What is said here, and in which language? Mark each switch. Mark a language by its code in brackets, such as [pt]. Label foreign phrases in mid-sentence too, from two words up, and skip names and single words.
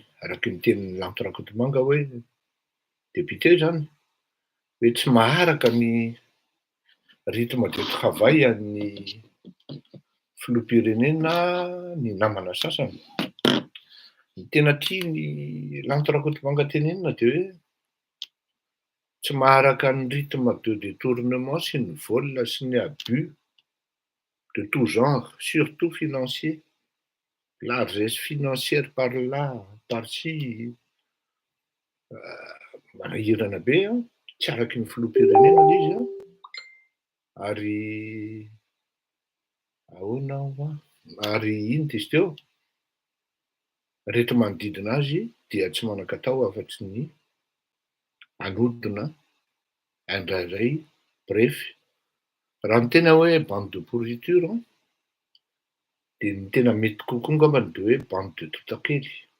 [mg] Araky ny tenin'ny Lanto Rakotomanga hoe député zany hoe tsy maharaka ny [fr] rythme de travail [mg] an'ny filoham-pirenena ny namana sasany. Ny tena tia ny Lanto Rakotomanga tenenina dia hoe tsy maharaka ny [fr] rythme de détournement [mg] sy ny vol sy ny [fr] abus de tout genre, surtout financier. Largesse financière par là, par-ci, [mg] manahirana be an, tsy araky ny filoham-pirenena ilay izy an, ary ahoana va, ary ino dizy teo, rehetra manodidina azy dia tsy manan-katao afa-tsy ny anodina indraindray, bref, raha ny tena hoe [fr] bande de pourriture [mg] dia ny tena mety kokoa ngambany dia hoe bande de totakely.